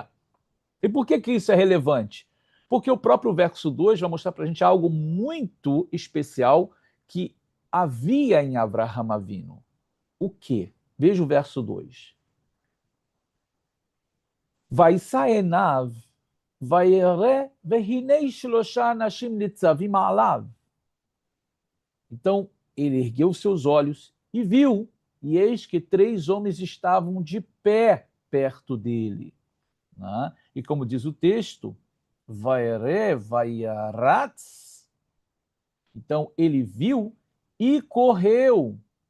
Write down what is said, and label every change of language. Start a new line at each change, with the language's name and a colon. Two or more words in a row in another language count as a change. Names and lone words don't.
Portuguese: E por que isso é relevante? Porque o próprio verso 2 vai mostrar para a gente algo muito especial que havia em Avraham Avinu. O quê? Veja o verso 2.
Hebrew: וישא עיניו, וירא והנה שלשה אנשים נצבים עליו.
Portuguese: Então, ele ergueu seus olhos e viu, e eis que 3 homens estavam de pé perto dele. Né? E como diz o texto,
Hebrew: וירא וירץ.
Portuguese: Então, ele viu e correu.